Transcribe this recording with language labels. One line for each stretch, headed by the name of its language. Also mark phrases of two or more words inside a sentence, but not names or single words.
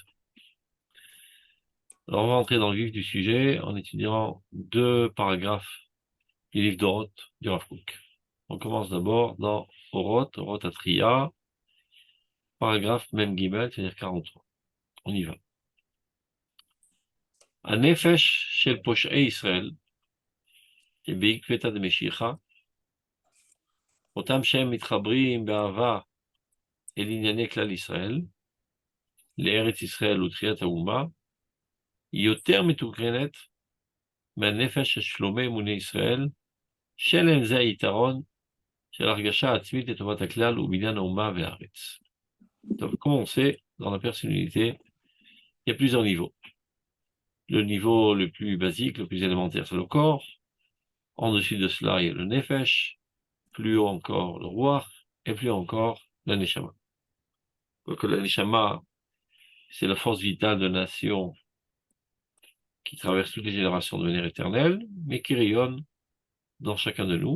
French: Alors on va entrer dans le vif du sujet en étudiant deux paragraphes du livre d'Oroth du Rav Kook. On commence d'abord dans Oroth Atria, paragraphe
Hebrew: מם גימל,
French: c'est-à-dire 43. On y va.
Hebrew: הנפש של פושעי ישראל, שבעקבתא דמשיחא, אותם שהם מתחברים באהבה אל ענייני כלל ישראל, לארץ ישראל ותחיית האומה, היא יותר מתוקרנת מהנפש של שלומי אמוני ישראל, שלהם זה היתרון של הרגשה עצמית לטובת הכלל ובניין האומה והארץ.
French: Donc, comme on sait, dans la personnalité, il y a plusieurs niveaux. Le niveau le plus basique, le plus élémentaire, c'est le corps. En dessus de cela, il y a le nefesh. Plus haut encore le roi, et plus encore la neshama. Donc la neshama, c'est la force vitale de la nation qui traverse toutes les générations de manière éternelle, mais qui rayonne dans chacun de nous.